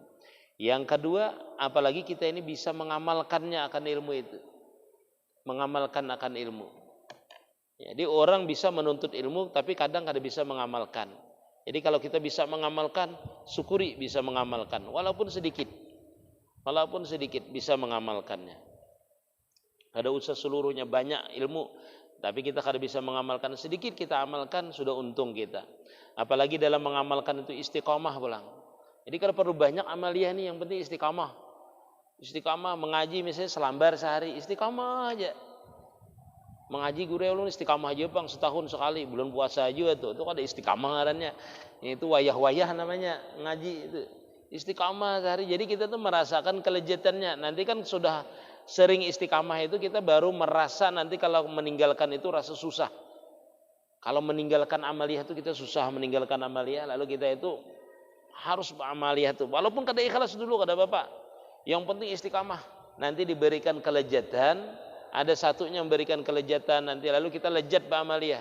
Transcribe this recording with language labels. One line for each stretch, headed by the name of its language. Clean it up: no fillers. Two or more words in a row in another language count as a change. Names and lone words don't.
Indonesian: Yang kedua, apalagi kita ini bisa mengamalkannya akan ilmu itu. Mengamalkan akan ilmu.
Banjar: Jadi orang bisa menuntut ilmu tapi kadang kada bisa mengamalkan.
Indonesian: Jadi kalau kita bisa mengamalkan, syukuri bisa mengamalkan walaupun sedikit. Walaupun sedikit bisa mengamalkannya.
Banjar: Kada usah seluruhnya banyak ilmu, tapi kita kada bisa mengamalkan sedikit kita amalkan sudah untung kita. Apalagi dalam mengamalkan itu istiqomah pulang. Jadi kada perlu banyak amaliyah nih, yang penting istiqomah. Istiqamah mengaji misalnya selambar sehari, istiqamah aja. Mengaji guru ulun istiqamah aja bang, setahun sekali, bulan puasa aja tuh. Itu ada istiqamah ngarannya. Itu wayah-wayah namanya ngaji itu. Istiqamah sehari.
Indonesian: Jadi kita tuh merasakan kelezatannya. Nanti kan sudah sering istiqamah itu kita baru merasa nanti kalau meninggalkan itu rasa susah. Kalau meninggalkan amaliyah itu kita susah meninggalkan amaliyah, lalu kita itu harus amaliyah itu.
Banjar: Walaupun kada ikhlas dulu kada apa-apa. Yang penting istiqamah, nanti diberikan kelezatan, ada satunya memberikan kelezatan nanti lalu kita lezat ba'amaliyah.